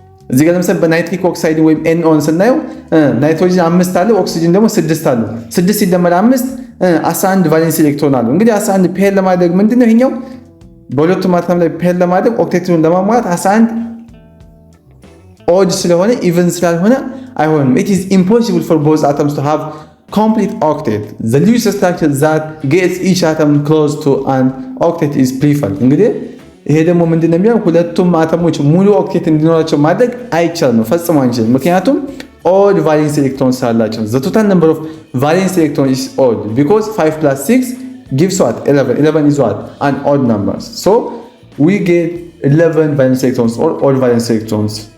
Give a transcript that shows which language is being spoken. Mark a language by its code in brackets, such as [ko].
[am] እዚህ ጋር ለምሳሌ በናይትሪክ ኦክሳይድ ወይም NOን ስናየው ናይትሮጅን 5 አለ፣ ኦክሲጅን ደግሞ 6 አለ። 6 ሲደመር 5 11 ቫሌንስ ኤሌክትሮን አለው። እንግዲህ 11 ፔር ለማድረግ ምንድነው ይሄኛው በሁለቱም አተም ላይ ፔር ለማድረግ ኦክቴቱን ለማሟላት 11 ኦድ ስለሆነ ኢቭን ስላልሆነ አይሆንም። [en] it is impossible for both atoms to have complete octet. The Lewis structure that gets each atom close to an octet is preferred. [am] እንግዲህ ይሄ ደግሞ ምንድነው የሚለው ሁለቱም አተሞች ሙሉ ኦክቴት እንዲኖራቸው ማድረግ አይቻልም፣ ፈጽሞ አንችልም። ምክንያቱም [en] odd valence electrons [am] ስላላቸው [en] the total number of valence electrons is odd because 5 plus 6 gives what 11. 11 is what an odd number, so we get 11 valence electrons or odd valence electrons.